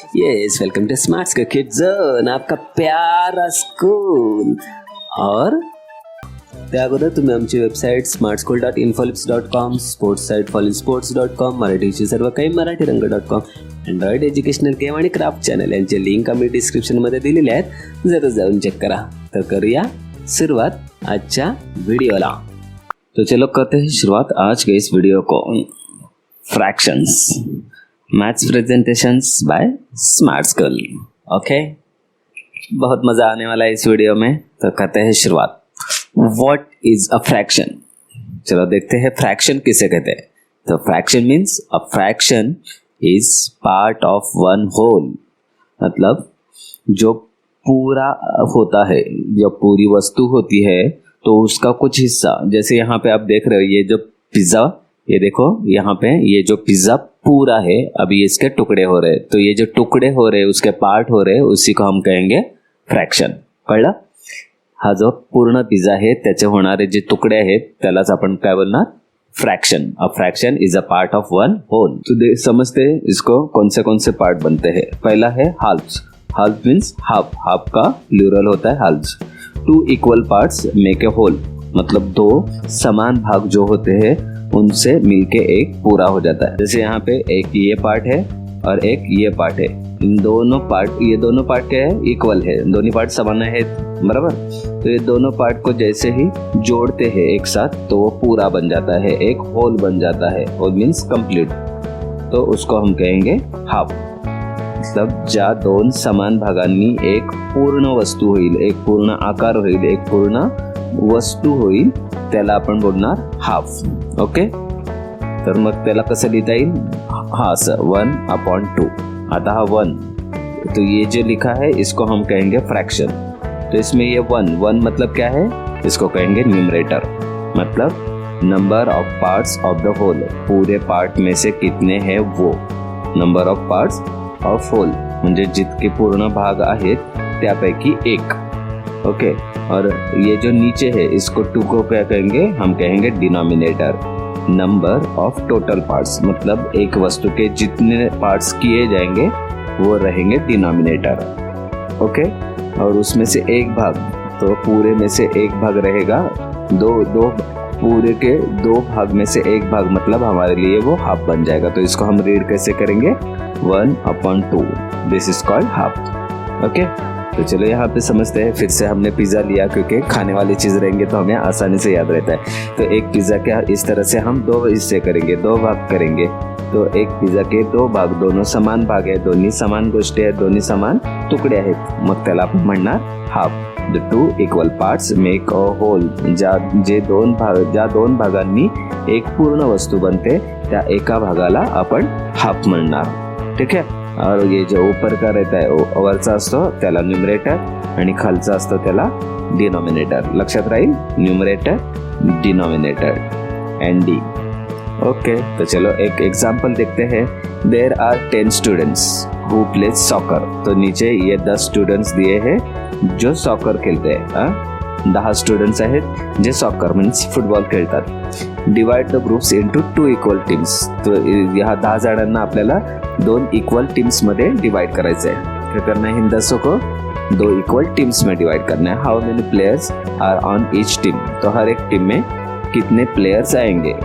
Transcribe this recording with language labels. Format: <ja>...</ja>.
<en>yes, welcome to smart school kids zone,</en> <hi>आपका प्यारा school.</hi> <mr>और त्या अगोदर तुम्ही आमची website smartschool.infolips.com, sports site fallsports.com, मराठीची सर्व काही मराठीरंग.com, अँड्रॉइड एज्युकेशनल गेम आणि क्राफ्ट चॅनल यांचे लिंक आम्ही डिस्क्रिप्शनमध्ये दिलेले आहेत, जरूर जाऊन चेक करा। तर करूया सुरुवात आजच्या व्हिडिओला।</mr> <hi>तो चलो करते हैं शुरुआत आज के इस वीडियो को।</hi> <en>Fractions maths presentations by smart school.</en> <hi>Okay, बहुत मज़ा आने वाला है इस वीडियो में, तो करते हैं शुरुआत।</hi> <en>What is a fraction?</en> <hi>चलो देखते हैं फ्रैक्शन किसे कहते हैं। तो fraction means</hi> <en>a fraction is part of one whole,</en> <hi>मतलब जो पूरा होता है, जो पूरी वस्तु होती है तो उसका कुछ हिस्सा। जैसे यहाँ पे आप देख रहे हो ये जो पिज़्ज़ा, ये देखो यहाँ पे ये जो पिज़्ज़ा पूरा है, अभी इसके टुकड़े हो रहे हैं, तो ये जो टुकड़े हो रहे हैं उसके पार्ट हो रहे हैं, उसी को हम कहेंगे फ्रॅक्शन।</hi> <mr>कळलं? हा जो पूर्ण पिझ्झा आहे त्याचे होणारे जे तुकडे आहेत त्यालाच आपण काय बोलणार?</mr> <en>Fraction. A fraction is a part of one whole.</en> <hi>तो समझते हैं इसको कौन से पार्ट बनते हैं। पहला है हाल्फ्स। हाल्फ मीन्स हाफ, हाफ का प्लूरल होता है हाल्फ्स।</hi> <en>two equal parts make a whole,</en> <hi>मतलब दो समान भाग जो होते हैं उनसे मिलके एक पूरा हो जाता है। जैसे यहाँ पे एक ये पार्ट है और एक ये पार्ट है, इन दोनों पार्ट, ये दोनों पार्ट क्या है? इक्वल है, दोनों पार्ट समान है, बराबर। तो ये दोनों पार्ट को जैसे ही जोड़ते हैं एक साथ तो वो पूरा बन जाता है, एक होल बन जाता है। होल मीन्स कंप्लीट, तो उसको हम कहेंगे हाफ।</hi> <mr>मतलब ज्या दोन समान भागांनी एक पूर्ण वस्तू होईल, एक पूर्ण आकार होईल, एक पूर्ण वस्तू होईल, त्याला आपण बोलणार हाफ। ओके, तर मग त्याला कसं लिहिता येईल?</mr> <hi>हा असं 1/2। आता हा 1, तो ये जो लिखा है इसको हम कहेंगे फ्रैक्शन। तो इसमें ये 1 मतलब क्या है? इसको कहेंगे न्यूमरेटर, मतलब</hi> <en>number of parts of the whole,</en> <hi>पूरे पार्ट में से कितने हैं वो।</hi> <mr>Number of parts of hole म्हणजे जितके पूर्ण भाग आहेत त्यापैकी एक।</mr> <hi>ओके, और ये जो नीचे है इसको 2 को क्या कहेंगे? हम कहेंगे denominator. Number of total parts, मतलब एक वस्तु के जितने पार्ट्स किए जाएंगे वो रहेंगे डिनोमिनेटर। ओके, और उसमें से एक भाग, तो पूरे में से एक भाग रहेगा, दो पूरे के 2 भाग में से एक भाग, मतलब हमारे लिए वो हाफ बन जाएगा। तो इसको हम रीड कैसे करेंगे? 1/2,</hi> <en>This is called half.</en> <hi>Okay, तो चलो यहाँ पे समझते हैं। फिर से हमने पिज़्ज़ा लिया क्योंकि खाने वाली चीज़ रहेंगे तो हमें आसानी से याद रहता है। तो एक पिज़्ज़ा क्या इस तरह से हम 2 हिस्से करेंगे, 2 भाग करेंगे। तो एक पिज़्ज़ा के 2 भाग,</hi> <mr>दोनों समान भाग आहे, दोन्ही समान गोष्टी आहेत, दोन्ही समान तुकडे आहेत, मग त्याला आपण म्हणणार half.</mr> <en>the 2 equal parts make a whole,</en> <mr>ज्या दोन भागांनी एक पूर्ण वस्तू बनते त्या एका भागाला आपण हाफ म्हणणार।</mr> <hi>ठीक है, और ये जो ऊपर का रहता है</hi> <mr>वरचा असतो त्याला न्यूमरेटर आणि खालचा असतो त्याला डिनोमिनेटर। लक्षात राहील, न्यूमरेटर, डिनोमिनेटर, एनडी।</mr> <hi>ओके, तो चलो एक एग्जांपल देखते हैं।</hi> <en>There are 10 students who play soccer.</en> <hi>तो नीचे ये 10 स्टूडेंट्स दिए हैं जो सॉकर खेलते हैं।</hi> <mr>10 स्टूडेंट्स आहेत जे सॉकर मीन्स फुटबॉल खेळतात।</mr> <en>Divide the groups into 2 equal teams.</en> <mr>तो यहाँ 10 जणांना आपल्याला 2 इक्वल टीम्स में डिवाइड करायचं है।</mr> <hi>क्या करना है? इन 10 को 2 इक्वल टीम्स में डिवाइड करना है।</hi> <en>How many players are on each team?</en> <hi>तो हर एक टीम में कितने प्लेयर्स आएंगे?</hi>